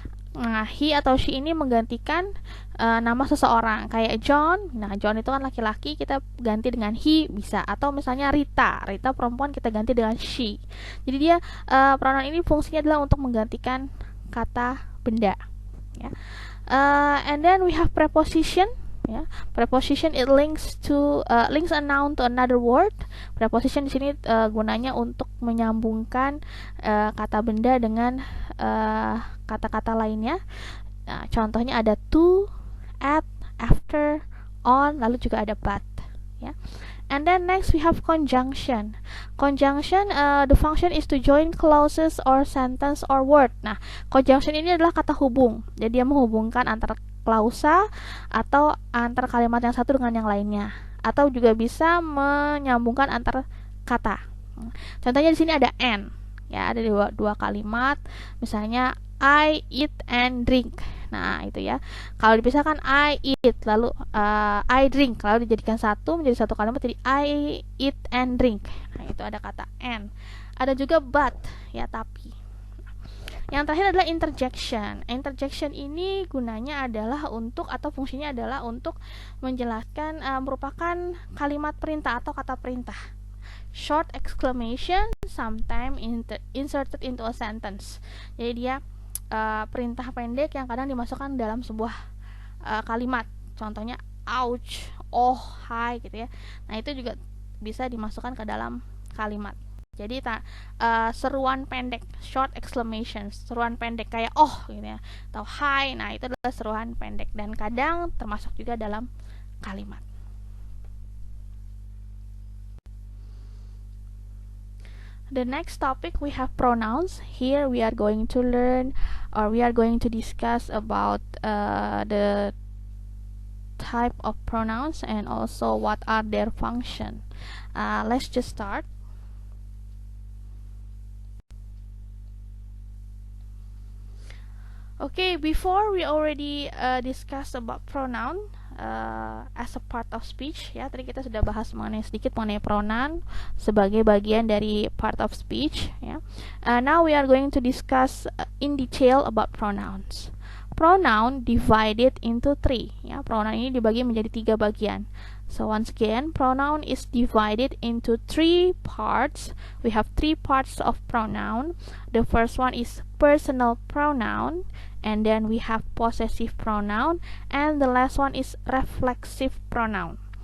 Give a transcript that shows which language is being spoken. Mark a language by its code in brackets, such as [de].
[id] Nah, he atau she ini menggantikan nama seseorang, kayak John. Nah, John itu kan laki-laki, kita ganti dengan he bisa, atau misalnya Rita perempuan, kita ganti dengan she. Jadi dia pronoun ini fungsinya adalah untuk menggantikan kata benda, ya. [en] And then we have preposition. Ya, preposition it links a noun to another word. [id] Preposition di sini gunanya untuk menyambungkan kata benda dengan kata-kata lainnya. Nah, contohnya ada to, at, after, on, lalu juga ada but, ya. [en] And then next we have conjunction. Conjunction, the function is to join clauses or sentence or word. [id] Nah, conjunction ini adalah kata hubung. Jadi dia menghubungkan antara klausa atau antar kalimat yang satu dengan yang lainnya. Atau juga bisa menyambungkan antar kata. Contohnya di sini ada and. Ya, ada dua kalimat. Misalnya [en] I eat and drink. [id] Nah, itu ya. Kalau dipisahkan I eat lalu I drink lalu dijadikan satu menjadi satu kalimat, jadi [en] I eat and drink. [id] Nah, itu ada kata and. Ada juga but, ya, tapi. Yang terakhir adalah interjection. Interjection ini gunanya adalah untuk atau fungsinya adalah untuk menjelaskan merupakan kalimat perintah atau kata perintah. [en] Short exclamation sometimes inserted into a sentence. [id] Jadi dia perintah pendek yang kadang dimasukkan dalam sebuah kalimat. Contohnya ouch, oh, hi gitu ya. Nah, itu juga bisa dimasukkan ke dalam kalimat. Jadi seruan pendek, short exclamation, seruan pendek kayak oh gitu ya, atau hi. Nah, itu adalah seruan pendek dan kadang termasuk juga dalam kalimat. [en] The next topic we have pronouns. Here we are going to learn, or we are going to discuss about the type of pronouns and also what are their function. Let's just start. Okay, before we already discussed about pronoun as a part of speech, ya, [id] tadi kita sudah bahas sedikit mengenai pronoun sebagai bagian dari part of speech, [en] ya. Now we are going to discuss in detail about pronouns. Pronoun divided into 3, ya. [id] Pronoun ini dibagi menjadi 3 bagian. [en] So once again, pronoun is divided into 3 parts. We have 3 parts of pronoun. The first one is personal pronoun, and then we have possessive pronoun, and the last one is reflexive pronoun.